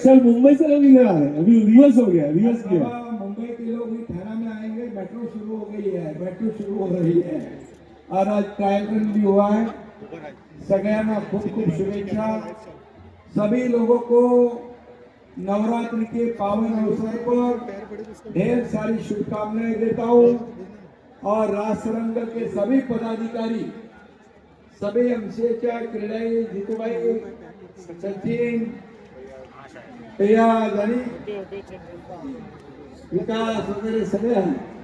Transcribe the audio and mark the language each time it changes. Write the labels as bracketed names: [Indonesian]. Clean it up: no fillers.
[Hindi] Sir Mumbai से अभी गया है, अभी रिवर्स हो गया, रिवर्स किया. मुंबई के लोग भी थाना में आएंगे. मेट्रो शुरू हो गई है, मेट्रो शुरू हो रही है और आज ट्रायल रन भी हुआ है. [Marathi] सगळ्यांना खूप खूप शुभेच्छा. [Hindi] सभी लोगों को नवरात्रि के पावन अवसर पर ढेर सारी शुभकामनाएं देता हूँ. और रासरंग के सभी पदाधिकारी, सभी MCHI, क्रीडाई, जीतूभाई, सचिन, प्रिया, विकास वगैरह सगळे हैं.